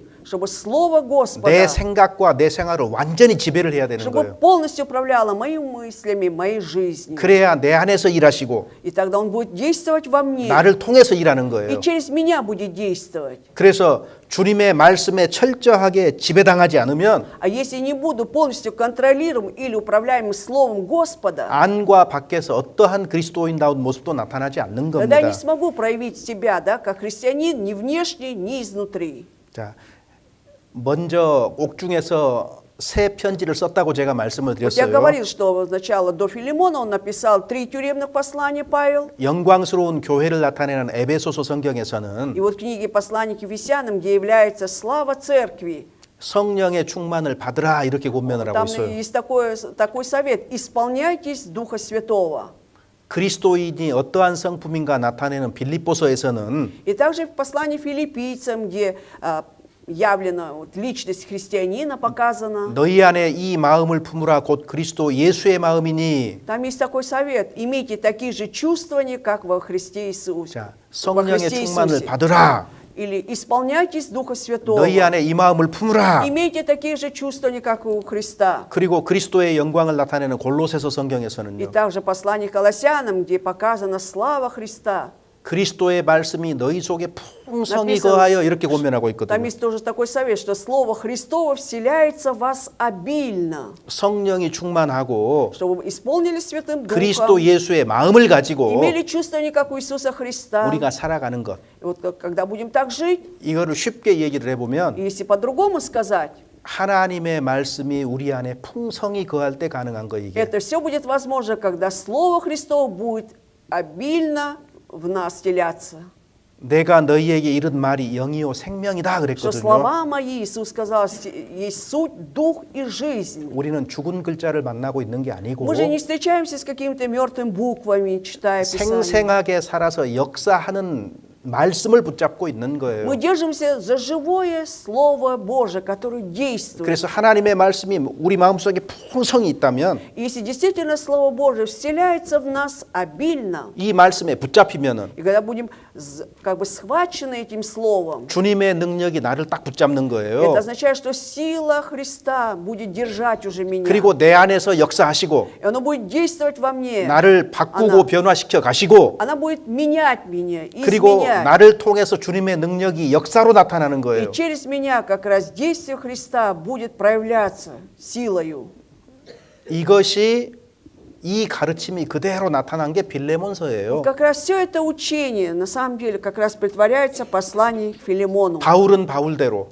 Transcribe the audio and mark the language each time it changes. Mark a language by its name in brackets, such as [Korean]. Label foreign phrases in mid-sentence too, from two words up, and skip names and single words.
[Russian] чтобы Слово [Korean] 내 [Russian] Господа, [Korean] 생각과 내 생활을 완전히 지배를 해야 되는 [Russian] чтобы [Korean] 거예요. [Russian] полностью управляло моими мыслями, моей жизнью. [Korean] 그래야 내 안에서 일하시고 [Russian] И тогда Он будет действовать во мне. [Korean] 나를 통해서 일하는 [Russian] И [Korean] 거예요. [Russian] через меня будет действовать. [Korean] 그래서 주님의 말씀에 철저하게 지배당하지 않으면 [Russian] А если не буду полностью контролируем или управляем Словом Господа, [Korean] 안과 밖에서 어떠한 그리스도인다운 모습도 나타나지 않는 [Russian] тогда я [Korean] 겁니다. [Russian] не смогу проявить себя, да, как христианин ни внешне, ни изнутри. [Korean] 자, 먼저 옥중에서 새 편지를 썼다고 제가 말씀을 [Russian] Вот я [Korean] 드렸어요. [Russian] говорил, что сначала до Филимона он написал 3 тюремных послания, Павел. [Korean] 영광스러운 교회를 나타내는 에베소서 성경에서는 [Russian] И вот в книге «Послание к Ефесянам», где является слава церкви, [Korean] 성령의 충만을 받으라 이렇게 권면을 하고 [Russian] там [Korean] 있어요. [Russian] есть такой совет: исполняйтесь Духа Святого. [Korean] 그리스도인이 어떠한 성품인가 나타내는 빌립보서에서는 [Russian] И также в послании филиппийцам, где явлена вот личность христианина показана, [Korean] 너희 안에 이 마음을 품으라 곧 그리스도 예수의 마음이니. [Russian] там есть такой совет: имейте такие же чувствования, как во Христе Иисусе. [Korean] 자, [Russian] Во [Korean] 성령의 [Russian] Христе [Korean] 충만을 [Russian] Иисусе. [Korean] 받으라. [Russian] Или исполняйтесь Духа Святого. [Korean] 너희 안에 이 마음을 품으라. [Russian] Имейте такие же чувствования, как и у Христа. [Korean] 그리고 그리스도의 영광을 나타내는 골로새서 [Russian] И [Korean] 성경에서는요. [Russian] также послание к Колоссянам, где показана слава Христа. [Korean] 그리스도의 말씀이 너희 속에 풍성히 [Russian] Написано, [Korean] 거하여 이렇게 권면하고 [Russian] Там [Korean] 있거든요. [Russian] есть тоже такой совет, что Слово Христово вселяется в вас обильно, [Korean] 성령이 충만하고 [Russian] чтобы вы исполнили Святым [Korean] 그리스도 [Russian] Духом, [Korean] 예수의 마음을 가지고 [Russian] имели чувствование, как у Иисуса Христа. [Korean] 우리가 살아가는 것. [Russian] И вот когда будем так жить, [Korean] 이거를 쉽게 얘기를 해보면 [Russian] и если по-другому сказать, [Korean] 하나님의 말씀이 우리 안에 풍성히 거할 때 가능한 거 이게. [Russian] это все будет возможно, когда Слово Христово будет обильно в нас теляться. [Korean] 내가 너희에게 이른 말이 영이요 생명이다 [Russian] Что [Korean] 그랬거든요. [Russian] слова мои, Иисус сказал, есть суть, дух и жизнь. [Korean] 우리는 죽은 글자를 만나고 있는 게 아니고 [Russian] Мы же не встречаемся с какими-то мертвыми буквами, читая Писание. [Korean] 생생하게 살아서 역사하는 말씀을 붙잡고 있는 거예요. [Russian] Мы держимся за живое Слово Божие, которое действует. [Korean] 그래서 하나님의 말씀이 우리 마음속에 풍성히 있다면 [Russian] И если действительно Слово Божие вселяется в нас обильно, [Korean] 이 말씀에 붙잡히면은 [Russian] и когда будем как бы схвачены этим Словом, [Korean] 주님의 능력이 나를 딱 붙잡는 거예요. [Russian] это означает, что сила Христа будет держать уже меня. [Korean] 그리고 내 안에서 역사하시고 [Russian] И оно будет действовать во мне. [Korean] 나를 바꾸고 변화시켜 가시고 [Russian] Она будет менять меня, [Korean] 그리고 [Russian] изменять. [Korean] 나를 통해서 주님의 능력이 역사로 나타나는 거예요. [Russian] И через меня как раз действие Христа будет проявляться силою. [Korean] 이것이 이 가르침이 그대로 나타난 게 빌레몬서예요. [Russian] Как раз все это учение, на самом деле, как раз притворяется в послании к Филимону. [Korean] 바울은 바울대로,